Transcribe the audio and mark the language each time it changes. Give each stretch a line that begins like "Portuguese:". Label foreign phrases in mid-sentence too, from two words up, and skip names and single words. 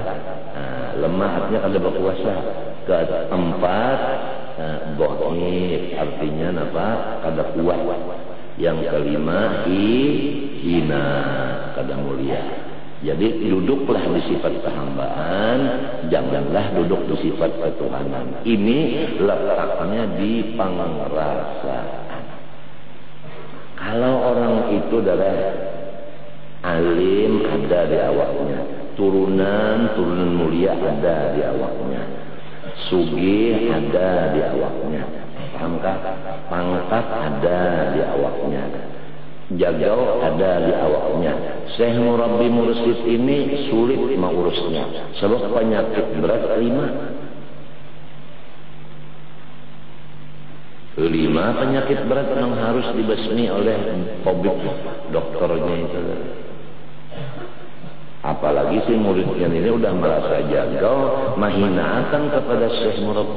Banjar: Nah, lemah artinya kada berkuasa. Keempat dhaif, artinya apa? Kada kuat. Yang kelima hina, kada mulia.
Indonesian: Jadi duduklah di sifat kehambaan, janganlah duduk di sifat ketuhanan. Ini letaknya di pengerasaan.
Banjar: Kalau orang itu darah alim ada di awaknya, turunan mulia ada di awaknya, sugih ada di awaknya, pahamkah? Pangkat ada di awaknya, jagau ada di awaknya.
Indonesian: Syekh Murabbi Mursyid ini sulit mengurusnya sebab penyakit berat 5 penyakit berat yang harus dibasmi oleh tabib dokternya itu.
Banjar: Apalagi si muridnya ini udah merasa jagau, menghinakan kepada Syekh Murabbi.